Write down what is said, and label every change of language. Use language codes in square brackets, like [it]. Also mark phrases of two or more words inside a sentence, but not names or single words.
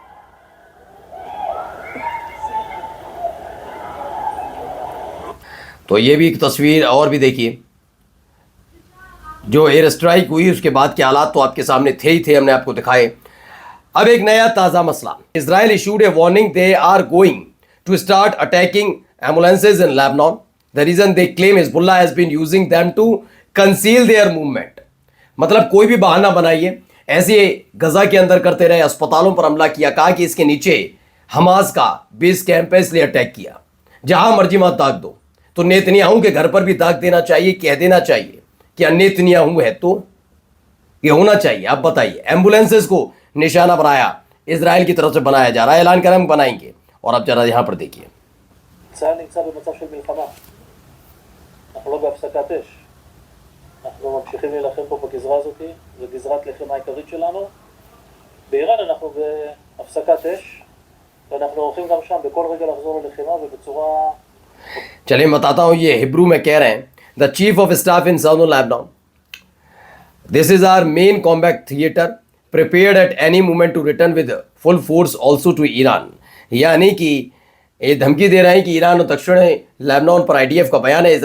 [hi] तो ये भी एक तस्वीर और भी देखिए। जो [en] air strike [hi] हुई उसके बाद के हालात तो आपके सामने थे ही थे, हमने आपको दिखाए। अब एक नया ताज़ा मसला, [en] Israel issued a warning they are going to start attacking ambulances in Lebanon. The reason they claim Hezbollah has been using them to conceal their movement. [hi] मतलब कोई भी बहाना बनाइए, ऐसे गजा के अंदर करते रहे, अस्पतालों पर हमला किया, कहा कि इसके नीचे हमास का [en] base camp [hi] है इसलिए अटैक किया। जहां मर्जी मत दाग दो। तो नेतन्याहू के घर पर भी दाग देना चाहिए, कह देना चाहिए कि नेतन्याहू है, तो ये होना चाहिए। आप बताइए, एम्बुलेंसेज को निशाना बनाया, इजराइल की तरफ से बनाया जा रहा है, ऐलान कर हम बनाएंगे। और अब जरा यहां पर देखिए, [he] צה"ל נמצא במצב של מלחמה. אנחנו לא בהפסקת אש. אנחנו ממשיכים להילחם פה בגזרה הזאת, זו גזרת לחימה העיקרית שלנו. באיראן אנחנו בהפסקת אש, ואנחנו הולכים גם שם בכל רגע לחזור ללחימה ובצורה... [hi] चलिए मैं बताता हूँ, ये हिब्रू में कह रहे हैं, [en] The Chief of Staff in southern Lebanon, this is our main combat theater, prepared at any moment to return with full force also to Iran. [hi] यानी कि ये धमकी दे रहे हैं कि ईरान और दक्षिण लेबनान पर आईडीएफ का बयान है।